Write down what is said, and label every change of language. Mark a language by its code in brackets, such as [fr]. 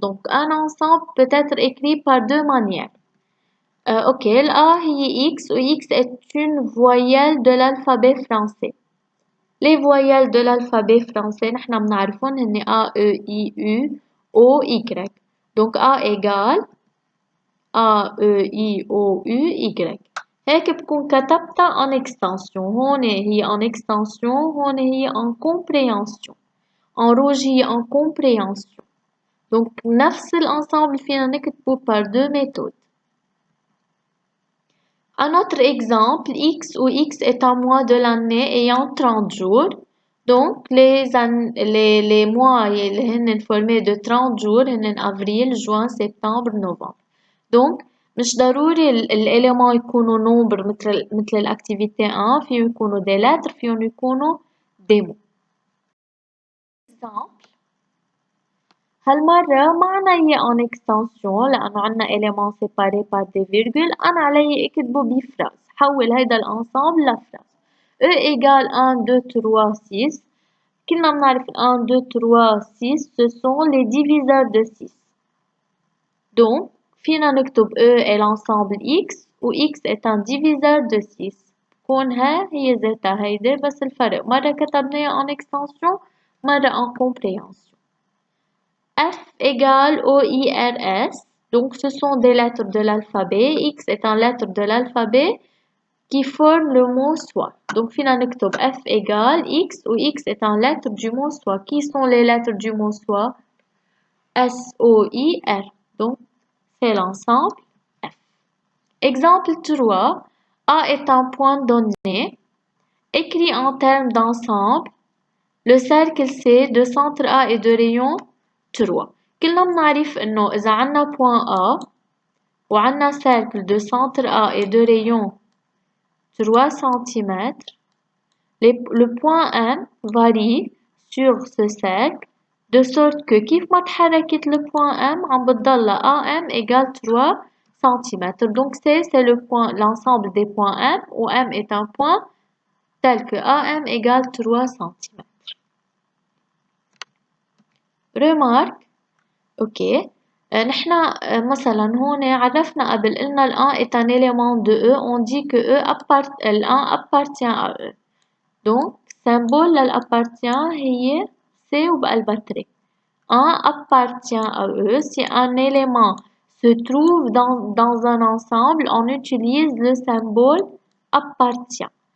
[fr] Donc un ensemble peut être écrit par deux manières. Ok, A هي X où X est une voyelle de l'alphabet français. Les voyelles de l'alphabet français نحن بنعرفون هن A, E, I, U, O, Y. Donc A égale A, E, I, O, U, Y. [ar] هيك بكون كتبتها en extension. هون هي en extension هون هي en compréhension. [fr] En rouge هي en compréhension. [ar] Donc نفس الانسامبل فينا نكتبه par deux méthodes. [fr] Un autre exemple, X où X est un mois de l'année ayant 30 jours. Donc, les mois sont formés de 30 jours, avril, juin, septembre, novembre. [ar] Donc, مش ضروري الإليمنت يكونوا نومبر مثل الأكتيفيتي 1 فيهم يكونوا des lettres فيهم يكونوا des mots. هالمرة ما عنا إياه en extension لأنه عنا éléments séparés par des virgules. أنا علي أكتبه بفراز. حول هيدا الانسامبل لفراز. [fr] E égale 1, 2, 3, 6. كلنا بنعرف 1, 2, 3, 6 ce sont les diviseurs de 6. Donc فينا نكتب E est l'ensemble X où X est un diviseur de 6. [ar] بكون هي ذاتها هيدا بس الفرق مرة كتبناها en extension مرة en compréhension. [fr] F égale OIRS. Donc ce sont des lettres de l'alphabet. X est une lettre de l'alphabet qui forme le mot soit. Donc finalement نكتب F égale X où X est une lettre du mot soit. Qui sont les lettres du mot soit? S, O, I, R. Donc c'est l'ensemble F. Exemple 3. A est un point donné. Écrit en termes d'ensemble. Le cercle C de centre A et de rayon 3. كلنا بنعرف إنه إذا عنا point A وعنا cercle de centre A et de rayon 3 cm, le point M varie sur ce cercle de sorte que كيف ما تحركت le point M عم بتضل AM égale 3 cm. Donc c'est le point, l'ensemble des points M où M est un point tel que AM égale 3 cm. Remarque. Ok. [ar] نحن مثلا هون عرفنا قبل قلنا ال 1 est un élément de E. [fr] On dit que le 1 appartient à E. Donc symbole للappartient هي C وبقلبها تري. 1 appartient à E. Si un élément se trouve dans un ensemble, on utilise le symbole appartient.